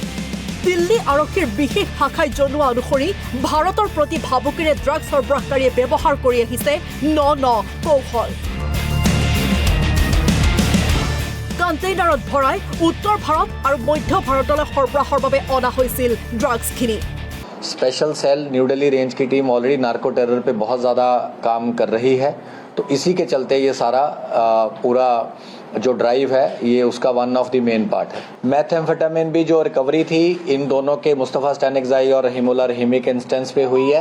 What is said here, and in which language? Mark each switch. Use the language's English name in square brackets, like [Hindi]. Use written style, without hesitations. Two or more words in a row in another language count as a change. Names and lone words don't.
[Assamese] দিল্লী আৰক্ষীৰ বিশেষ শাখাই জনোৱা অনুসৰি ভাৰতৰ প্ৰতি ভাবুকিৰে ড্ৰাগছ সৰবৰাহকাৰীয়ে ব্যৱহাৰ কৰি আহিছে ন কৌশল। কণ্টেইনাৰত ভৰাই উত্তৰ ভাৰত আৰু মধ্য ভাৰতলৈ সৰবৰাহৰ বাবে অনা হৈছিল ড্ৰাগছখিনি। [English] Special Cell New Delhi range [Hindi] की टीम [English] already narco terror [Hindi] पे बहुत ज़्यादा काम कर रही है, तो इसी के चलते ये सारा पूरा जो ड्राइव है ये उसका [English] one of the main part [Hindi] है। मैथेम्फेटामिन भी जो रिकवरी थी इन दोनों के मुस्तफ़ा स्टैनिक्साई और हिमोला रहीमी के इंस्टेंस पे हुई है।